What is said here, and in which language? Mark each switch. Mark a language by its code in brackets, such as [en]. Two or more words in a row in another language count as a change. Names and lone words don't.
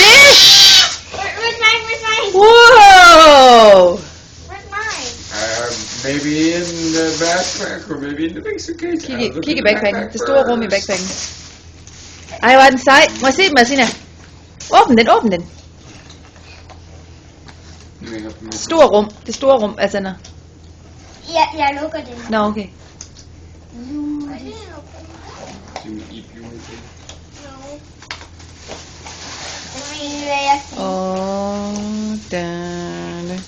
[en] Where's mine? Where's mine? Wow! Where's mine? Maybe in the backpack or maybe in the big suitcase. [da] Kig i backpacken. Det store rum i backpacken. Ej, hvor er den sej. Må jeg se den, Martina? Åbn den, åbn den. Stor rum. Det store rum, Alexander. Ja, jeg lukker den. Nå, okay. Åh, derne.